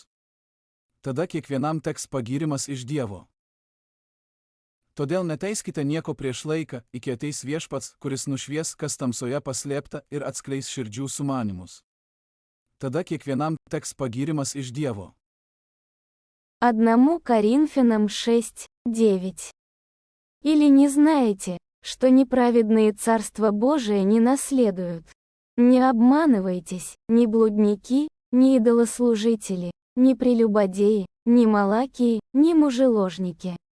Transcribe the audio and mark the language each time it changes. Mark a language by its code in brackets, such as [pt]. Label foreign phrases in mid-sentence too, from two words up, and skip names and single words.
[lt] Tada kiekvienam teks pagyrimas iš Dievo. Todėl neteiskite nieko prieš laiką, iki ateis viešpats, kuris nušvies, kas tamsoje paslėpta ir atskleis širdžių sumanymus. Tada kiekvienam teks pagyrimas iš Dievo. [ru] 1 Коринфянам 6, 9. Или не знаете, что неправедные Царство Божие не наследуют? Не обманывайтесь, ни блудники, ни идолослужители, ни прелюбодеи, ни малакии, ни мужеложники.